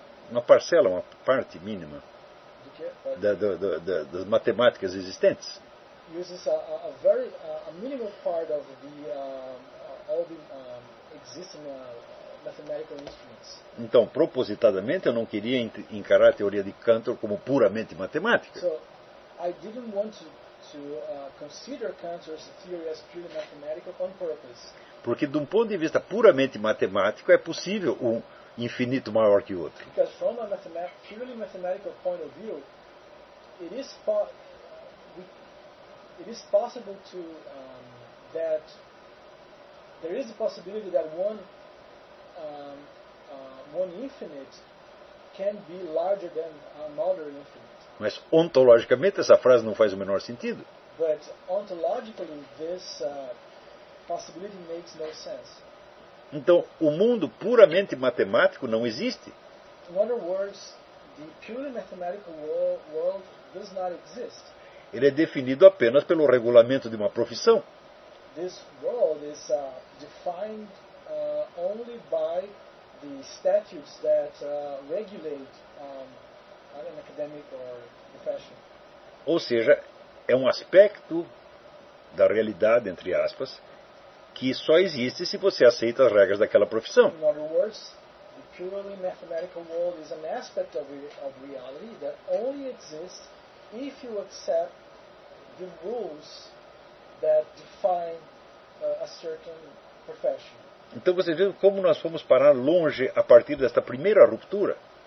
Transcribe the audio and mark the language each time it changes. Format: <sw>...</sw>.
<pt>uma parcela, uma parte mínima das matemáticas existentes.</pt> <en>Uses a very a minimal part of the all the existing mathematical instruments.</en> <pt>Então, propositadamente, eu não queria encarar a teoria de Cantor como puramente matemática.</pt> <en>So, I didn't want to consider Cantor's theory as purely mathematical on purpose.</en> <pt>Porque, de um ponto de vista puramente matemático, é possível um infinito maior que o outro.</pt> <en>Because from a purely mathematical point of view, it is possible to that there is a possibility that one infinite can be larger than another infinite.</en> <pt>Mas ontologicamente essa frase não faz o menor sentido.</pt> <en>But ontologically this possibility makes no sense.</en> <pt>Então, o mundo puramente matemático não existe.</pt> <en>In other words, the purely mathematical world does not exist.</en> <pt>Ele é definido apenas pelo regulamento de uma profissão.</pt> <en>This world is defined only by the statutes that regulate an academic or profession.</en> <pt>Ou seja, é um aspecto da realidade, entre aspas, que só existe se você aceita as regras daquela profissão.</pt> <en>In other words, the purely mathematical world is an aspect of reality that only exists if you accept the rules that define a certain profession.</en> <pt>Então você vê como nós fomos parar longe a partir desta primeira ruptura.</pt>